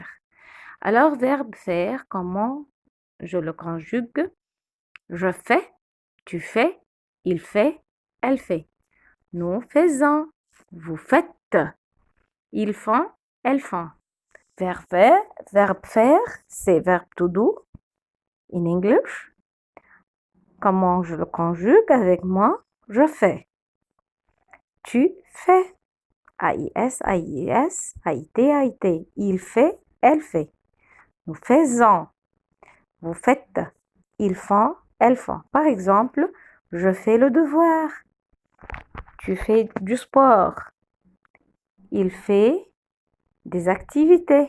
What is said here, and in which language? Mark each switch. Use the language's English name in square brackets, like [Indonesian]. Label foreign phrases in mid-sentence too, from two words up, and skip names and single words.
[French] Alors, verbe faire, comment je le conjugue? Je fais, tu fais, il fait, elle fait. Nous faisons, vous faites, ils font, elles font. Verbe faire, c'est verbe [English] to do in English. [French] Comment je le conjugue avec moi? Je fais. Tu fais. A-I-S, A-I-S, A-I-T, A-I-T. Il fait, elle fait. Nous faisons. Vous faites. Ils font, elles font. Par exemple, je fais le devoir. Tu fais du sport. Il fait des activités.